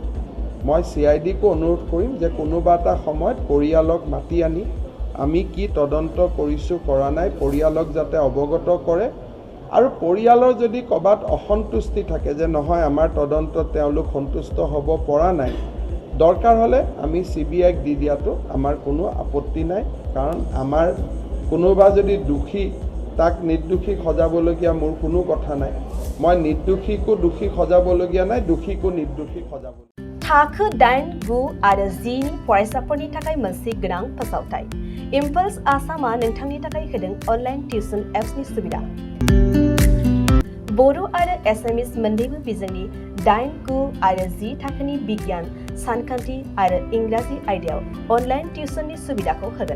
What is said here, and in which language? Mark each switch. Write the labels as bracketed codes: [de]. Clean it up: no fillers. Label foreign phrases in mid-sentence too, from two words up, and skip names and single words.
[as] মই CIDকো অনুৰোধ কৰিম যে কোনোবা এটা সময়ত পৰিয়ালক মাতি আনি আমি কি তদন্ত কৰিছোঁ কৰা নাই পৰিয়ালক যাতে অৱগত কৰে আৰু পৰিয়ালৰ যদি ক'বাত অসন্তুষ্টি থাকে যে নহয় আমাৰ তদন্তত তেওঁলোক সন্তুষ্ট হ'ব পৰা নাই, দৰকাৰ হ'লে আমি CBIক দি দিয়াটো আমাৰ কোনো আপত্তি নাই। কাৰণ আমাৰ কোনোবা যদি দোষী তাক নিৰ্দোষী সজাবলগীয়া মোৰ কোনো কথা নাই। মই নিৰ্দোষীকো দোষী সজাবলগীয়া নাই, দোষীকো নিৰ্দোষী সজাব। [brx] थाखो 8, 9 आरो 10 नि फरायसाफोरनि थाखाय मोनसे गोनां फोसावथाय। इम्पल्स आसामा नोंथांनि थाखाय होदों अनलाइन टिउसन एप्सनि सुबिदा। बर' आरो एसामिस मोन्नैबो बिजोंनि 8, 9 आरो 10 थाखोनि बिगियान, सानखान्थि आरो इंराजि आयदायाव अनलाइन टिउसननि सुबिदाखौ होगोन।